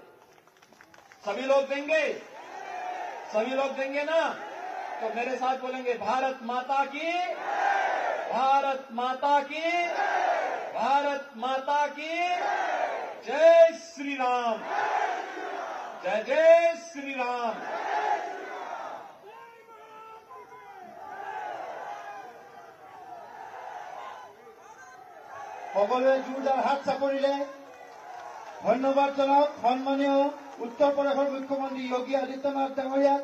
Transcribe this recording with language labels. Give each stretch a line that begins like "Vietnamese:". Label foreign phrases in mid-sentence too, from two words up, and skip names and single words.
Hindi: सभी लोग देंगे? सभी लोग देंगे ना? तो मेरे साथ बोलेंगे, भारत माता की, भारत माता की, भारत माता की जय श्री राम, जय जय श्री राम।
Assamese: সকলোৱে জোৰদাৰ হাত চাপৰিলে ধন্যবাদ জনাওক সন্মানীয় উত্তৰ প্ৰদেশৰ মুখ্যমন্ত্ৰী যোগী আদিত্যনাথ ডাঙৰীয়াক।